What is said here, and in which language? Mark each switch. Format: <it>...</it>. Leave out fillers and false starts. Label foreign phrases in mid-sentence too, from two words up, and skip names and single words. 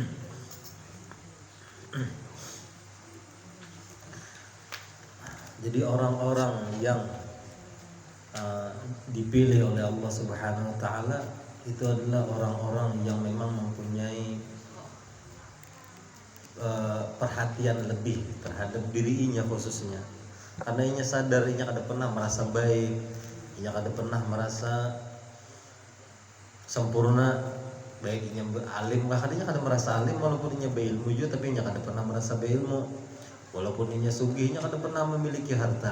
<id>Jadi orang-orang yang dipilih oleh Allah</id> <ar>سبحانه وتعالى</ar> <id>itu adalah orang-orang yang memang mempunyai perhatian lebih terhadap dirinya khususnya.</id> <bjn>Karena inya sadar inya kada pernah merasa baik, inya kada pernah merasa sempurna, baik inya alim, bahkan inya kada merasa alim walaupun inya beilmu juga, tapi inya kada pernah merasa beilmu. Walaupun inya sugih, inya kada pernah memiliki harta.</bjn>